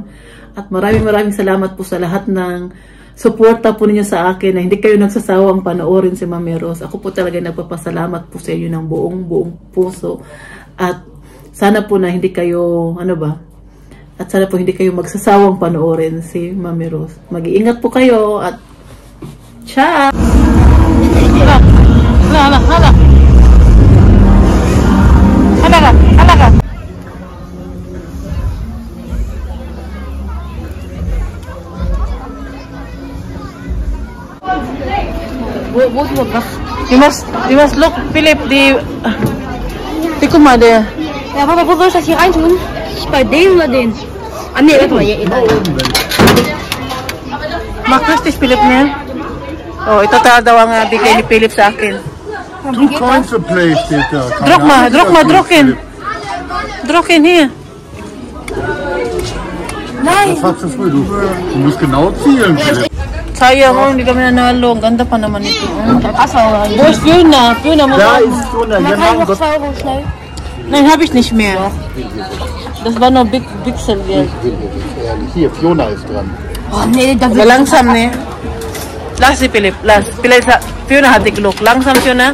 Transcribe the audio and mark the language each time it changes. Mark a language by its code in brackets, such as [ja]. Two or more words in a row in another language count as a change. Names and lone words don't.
[tl] At maraming salamat po sa lahat ng suporta po ninyo sa akin na hindi kayo nagsasawang panoorin si Mami Rose. Ako po talaga nagpapasalamat po sa inyo ng buong puso. At sana po na hindi kayo, at sana po hindi kayo magsasawang panoorin si Mami Rose. Mag-iingat po kayo at ciao! [en] Hala! You must look, Philip, [de] die Kumade. Ja, Papa, wo soll ich das hier reintun? Bei dem oder den? Ah, nee, warte mal, hier. Mag richtig, [tl] Philip, niya. Oh, ito daw ang bigay ni Philip sa akin. [en] 2 coins a play [de] steht da. Drucken hier. Nein! Das hast du früh. Du musst genau zielen. [tl] Sayang, hindi kami nanalo. Ang ganda pa naman ito. [de] Wo ist Fiona? Fiona muss Da auch. ist Fiona. Man Genau. kann noch 2 Euro schnell. Nein, habe ich nicht mehr. Das war nur Pixelgeld. Hier, Fiona ist dran. Oh, nee, da Aber langsam, ne? Lass sie, Philipp. Lass. Fiona hat die Glück. Langsam, Fiona.